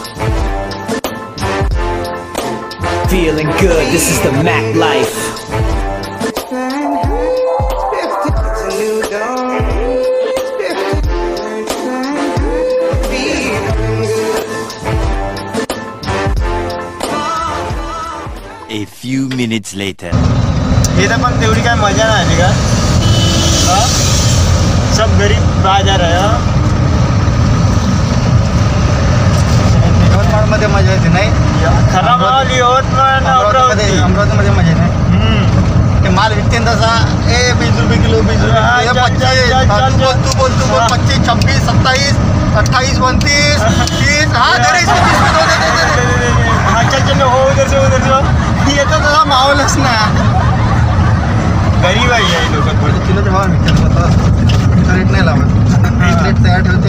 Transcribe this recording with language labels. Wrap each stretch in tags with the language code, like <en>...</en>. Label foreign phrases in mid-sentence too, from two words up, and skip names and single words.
<en>Feeling good, this is the Mac life. A few minutes later.</en> <mr>इथं पण तेवढी काय मजा नाही आली का हां सब गरीब बाजार आहे यवतमाळमध्ये मजा येते नाही खरा माल यवतमाळ अमरावतीमध्ये मजा येते ते माल विकते तसा 20 रुपये किलो 20 रुपये 25 तू बोल 25 26 27 28 29 30 हाँ</mr> <hi>चलो हो उधर से</hi> <mr>येतो तसा माहोलच ना गरीब आहे लोक किलोचे भाव रेट नाही लावत रेट तयार ठेवते</mr>